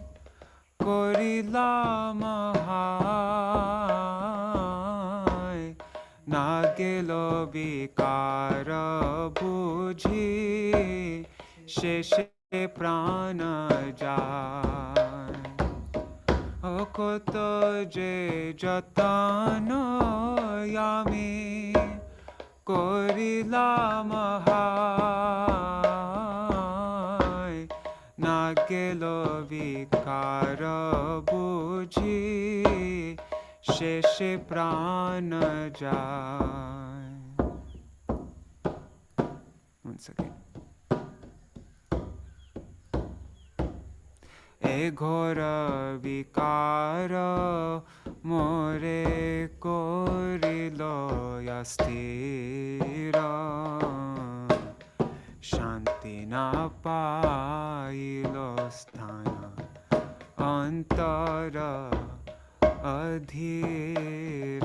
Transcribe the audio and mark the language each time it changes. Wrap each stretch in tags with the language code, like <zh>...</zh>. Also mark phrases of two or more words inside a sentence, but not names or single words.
<bn>করিলা মহাই না গেল বিকার বুঝি শেষে প্রাণ যায় কত যে যতন আমি করিলাম হায়, না গেল বিকার বুঝি শেষে প্রাণ যায়।</bn> <en>Once again.</en> <bn>এ ঘোর বিকার মোরে করিল অস্থির, শান্তি না পাইল স্থান অন্তর অধীর।</bn>